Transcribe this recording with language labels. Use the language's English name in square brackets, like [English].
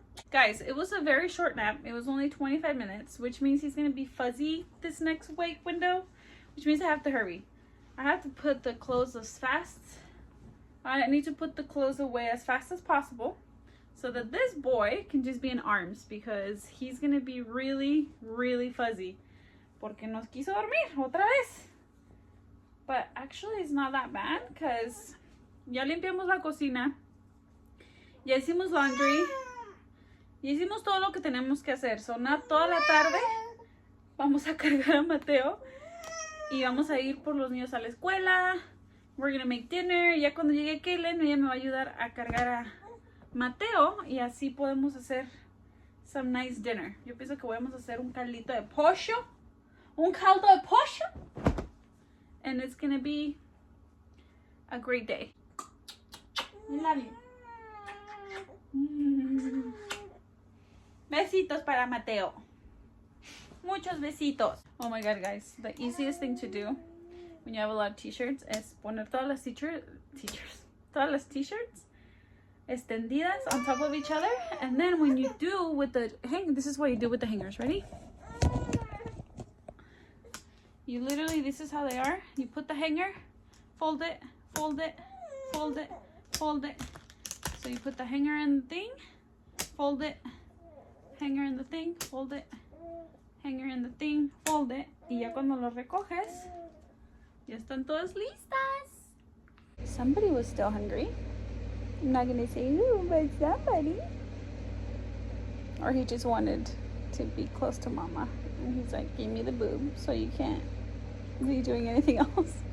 [English] Guys, it was a very short nap. It was only 25 minutes, which means he's gonna be fuzzy this next wake window, which means I have to hurry. I have to put the clothes I need to put the clothes away as fast as possible so that this boy can just be in arms, because he's gonna be really, really fuzzy. [Spanish] Porque nos quiso dormir otra vez. [English] But actually it's not that bad because [Spanish] ya limpiamos la cocina, ya hicimos laundry, ya hicimos todo lo que tenemos que hacer. So toda la tarde vamos a cargar a Mateo y vamos a ir por los niños a la escuela. [English] We're gonna make dinner. [Spanish] Ya cuando llegue Kaylin, ella me va a ayudar a cargar a Mateo y así podemos hacer [English] some nice dinner. [Spanish] Yo pienso que vamos a hacer un caldito de pollo. Un caldo de pollo. [English] And it's gonna be a great day. I love you. [Spanish] Besitos para Mateo. Muchos besitos. [English] Oh my god, guys. The easiest thing to do when you have a lot of t-shirts [Spanish] es poner todas las t-shirts extendidas [English] on top of each other. And then when you do with the this is what you do with the hangers. Ready? You literally, this is how they are. You put the hanger, fold it, fold it, fold it, fold it. So you put the hanger in the thing, fold it, hanger in the thing, fold it, hanger in the thing, fold it. [Spanish] Y ya cuando lo recoges, ya están todas listas. [English] Somebody was still hungry. I'm not gonna say who, but somebody. Or he just wanted to be close to Mama. And he's like, give me the boob so you can't be doing anything else.